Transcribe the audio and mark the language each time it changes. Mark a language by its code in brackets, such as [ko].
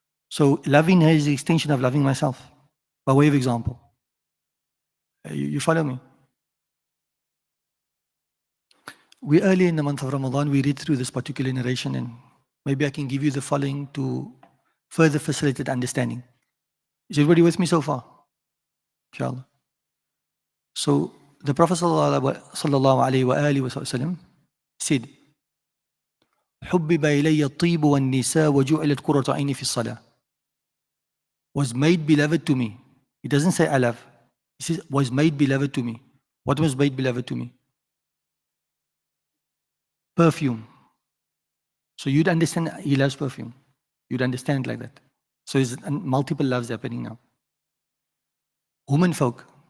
[en] So loving her is the extension of loving myself, by way of example. You follow me? We early in the month of Ramadan, we read through this particular narration, and maybe I can give you the following to further facilitate understanding. Is everybody with me so far? Inshallah. So the Prophet sallallahu alaihi wasallam said, [ar] حُبِّبَ إِلَيَّ الطِّيبُ وَالنِّسَاءُ وَجُعِلَتْ قُرَّةُ عَيْنِي فِي الصَّلَاةِ. [en] Was made beloved to me. He doesn't say I love. He says was made beloved to me. What was made beloved to me? Perfume. So you'd understand he loves perfume. You'd understand like that. So there's multiple loves happening now. Women folk.